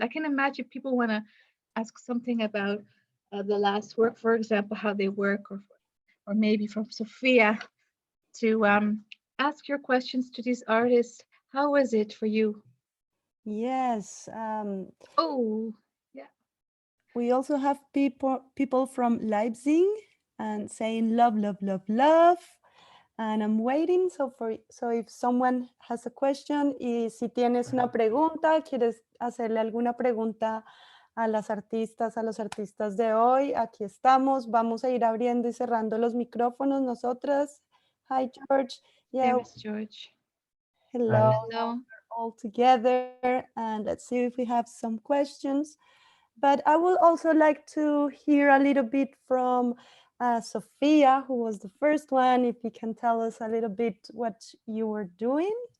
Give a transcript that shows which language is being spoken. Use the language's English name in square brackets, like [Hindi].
[English] I can imagine people want to ask something about the last work, for example, how they work, or maybe from Sofìa to ask your questions to these artists. How was it for you? Yes. Oh, yeah. We also have people from Laisvie and saying love, love, love, love. And I'm waiting. So if someone has a question, [Spanish] y si tienes una pregunta, quieres hacerle alguna pregunta a las artistas, a los artistas de hoy, aquí estamos. Vamos a ir abriendo y cerrando los micrófonos nosotras. [English] Hi, George. Yeah. There is George. Hello. Hello. All together, and let's see if we have some questions. But I would also like to hear a little bit from Sofìa, who was the first one, if you can tell us a little bit what you were doing.